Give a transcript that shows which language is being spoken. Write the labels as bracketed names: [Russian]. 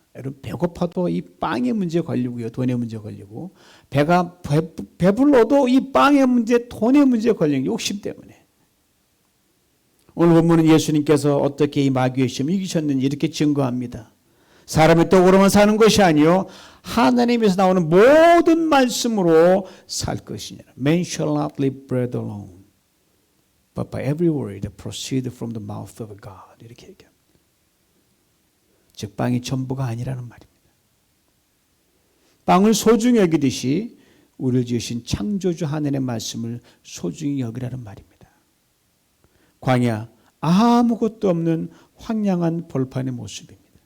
[Korean] 여러분 배고파도 이 빵의 문제 걸리고요. 돈의 문제 걸리고 배가 배불러도 이 빵의 문제, 돈의 문제 걸리는 욕심 때문에. 오늘 본문은 예수님께서 어떻게 이 마귀의 시험을 이기셨는지 이렇게 증거합니다. 사람의 떡으로만 사는 것이 아니요 하나님에서 나오는 모든 말씀으로 살 것이니라. [English] Man shall not live bread alone, but by every word that proceeds from the mouth of God. [Korean] 이렇게 얘기합니다. 즉 빵이 전부가 아니라는 말입니다. 빵을 소중히 여기듯이 우리를 지으신 창조주 하나님의 말씀을 소중히 여기라는 말입니다. 광야, 아무것도 없는 황량한 벌판의 모습입니다.